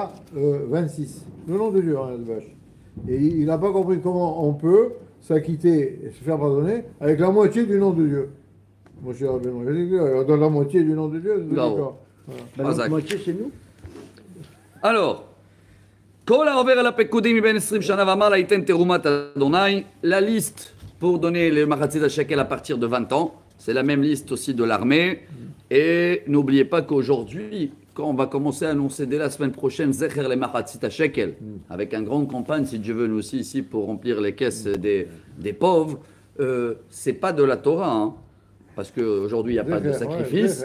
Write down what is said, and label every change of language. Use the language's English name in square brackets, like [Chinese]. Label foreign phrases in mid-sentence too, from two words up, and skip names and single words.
[French] Le nom de Dieu en Alvache. Et il n'a pas compris comment on peut s'acquitter et se faire pardonner avec la moitié du nom de Dieu. Mon cher Rabbeinu, on donne la moitié du nom de Dieu. Non. D'accord. Bah, la moitié, c'est nous. Alors, [Hebrew] כל העובר על הפקודים מבין 20 שנה ומעלה ייתן תרומת אדוני, [French] la liste pour donner le [Hebrew] מחצית שקל [French] à partir de 20 ans, c'est la même liste aussi de l'armée. Et n'oubliez pas qu'aujourd'hui, quand on va commencer à annoncer dès la semaine prochaine [Hebrew] זכר למחצית שקל, [French] avec une grande campagne, si Dieu veut, nous aussi ici, pour remplir les caisses des pauvres, c'est pas de la Torah, hein, parce qu'aujourd'hui il n'y a pas de sacrifice.